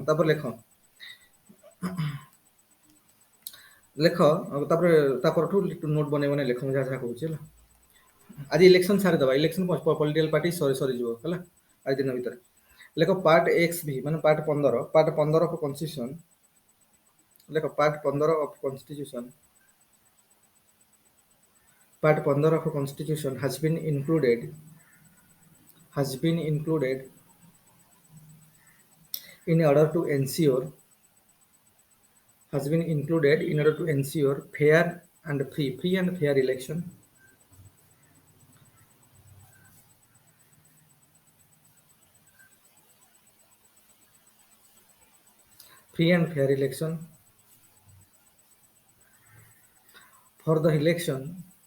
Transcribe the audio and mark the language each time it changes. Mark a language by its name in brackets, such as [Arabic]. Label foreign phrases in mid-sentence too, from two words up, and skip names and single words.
[Odia] ତାପରେ ତାପରେ ତାପରଠୁ ନୋଟ୍ ବନେଇ ବନେଇ ଲେଖ, ମୁଁ ଯାହା ଯାହା କହୁଛି ହେଲା। ଆଜି ଇଲେକ୍ସନ ସାରିଦବା, [English] election political party [Odia] ସରିଯିବ ହେଲା ଆଜି ଦିନ ଭିତରେ। ଲେଖ [English] part X V ମାନେ part 15, part 15 of constitution. ଲେଖ part 15 of constitution, Part 15 of a constitution has been included in order to ensure fair and fair election, free and fair election for the election.